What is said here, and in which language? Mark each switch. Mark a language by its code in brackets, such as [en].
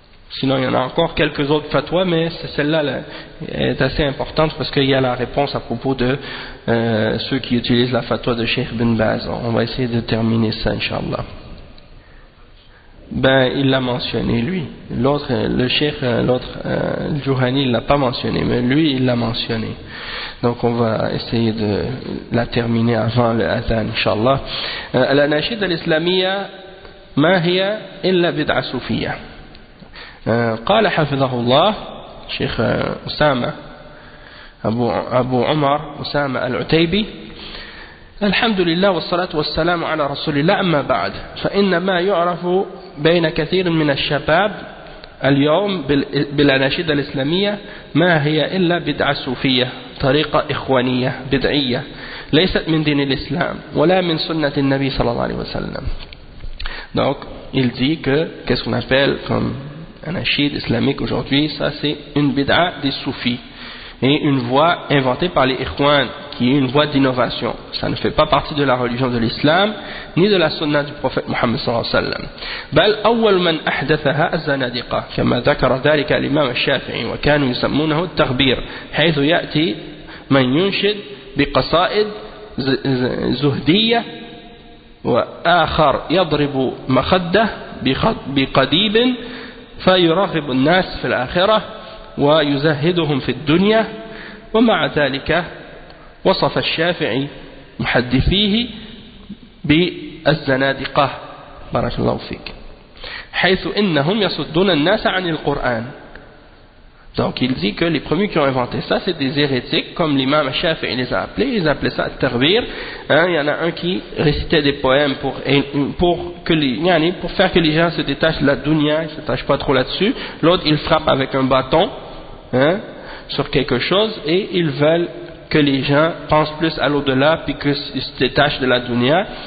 [fr] Sinon il y en a encore quelques autres fatwas, mais celle-là est assez importante parce qu'il y a la réponse à propos de ceux qui utilisent la fatwa de Cheikh Bin Baz. On va essayer de terminer ça Inch'Allah. Ben, il l'a mentionné, lui. L'autre, le cheikh, le Juhani, il l'a pas mentionné, mais lui, il l'a mentionné. Donc, on va essayer de la terminer avant le adhan, Inch'Allah. [ar] Al-Anashid al-Islamiyya, ما هي إلا بدعة صوفية. قال حفظه الله شيخ أسامة أبو عمر أسامة العتيبي: الحمد لله والصلاة والسلام على رسول الله، أما بعد، فإن ما يعرف بين كثير من الشباب اليوم بالأناشيد الإسلامية ما هي إلا بدعة صوفية، طريقة إخوانية بدعية ليست من دين الإسلام ولا من سنة النبي صلى الله عليه وسلم. [fr] Donc, il dit que qu'est-ce qu'on appelle comme un anashid islamique aujourd'hui, ça c'est une bid'a des soufis et une voie inventée par les ikhwan qui est une voie d'innovation. Ça ne fait pas partie de la religion de l'islam ni de la sunna du prophète Mohammed sallallahu alayhi wa sallam. [ar] بل أول من أحدثها الزنادقة كما ذكر ذلك الإمام الشافعي وكانوا يسمونه التغبير، حيث يأتي من ينشد بقصائد زهدية وآخر يضرب مخده بقديب فيرغب الناس في الآخرة ويزهدهم في الدنيا. ومع ذلك وصف الشافعي محدثيه بالزنادقة بارك الله فيك حيث إنهم يصدون الناس عن القرآن. [fr] Donc il dit que les premiers qui ont inventé ça, c'est des hérétiques, comme l'imam Shafi'i les a appelés, ils appelaient ça at-taghbir. Il y en a un qui récitait des poèmes pour faire que les gens se détachent de la dunya, ils ne se détachent pas trop là-dessus. L'autre, il frappe avec un bâton sur quelque chose et ils veulent que les gens pensent plus à l'au-delà puis qu'ils se détachent de la dunya.